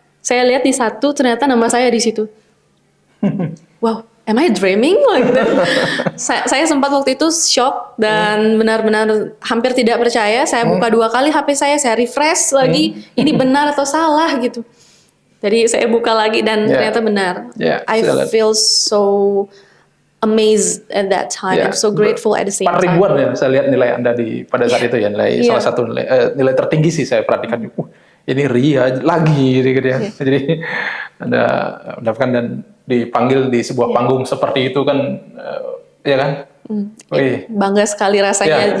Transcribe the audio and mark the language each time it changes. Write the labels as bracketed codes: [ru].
[id] Saya lihat di 1, ternyata nama saya di situ. [en] Wow, am I dreaming? Like that? [id] Saya sempat waktu itu shock dan benar-benar hampir tidak percaya. Saya buka 2 kali HP saya refresh lagi, ini benar atau salah gitu. Jadi saya buka lagi dan ternyata benar. [en] I feel so amazed at that time. I'm so grateful at the same time. [id] 4 ribuan ya, saya lihat nilai Anda pada saat itu ya, salah satu nilai tertinggi sih saya perhatikan. Ini Ria lagi gitu ya. Jadi Anda mendapatkan dan dipanggil di sebuah panggung seperti itu kan, ya kan? Bangga sekali rasanya.